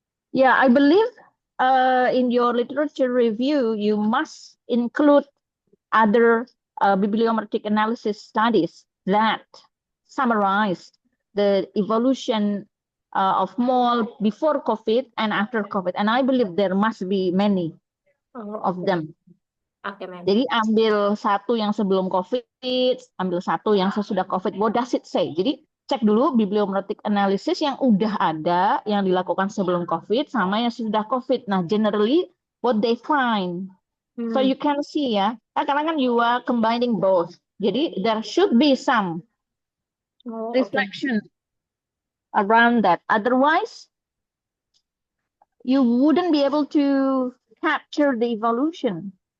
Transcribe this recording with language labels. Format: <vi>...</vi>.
<en>Yeah, I believe in your literature review, you must include other bibliometric analysis studies that summarize the evolution of mall before COVID and after COVID. And I believe there must be many Oh, of okay. them. Okay, ma'am.</en> <id>Jadi ambil satu yang sebelum COVID, ambil satu yang sesudah COVID.</id> <en>What does it say?</en> <id>Jadi cek dulu bibliometric analysis yang udah ada, yang dilakukan sebelum COVID, sama yang sudah COVID.</id> <en>Nah, generally what they find. So Hmm. you can see ya,</en> <id>karena kan</id> <en>you are combining both.</en> <id>Jadi</id> <en>there should be some Oh, okay. reflection around that. Otherwise, you wouldn't be able to capture the evolution.</en>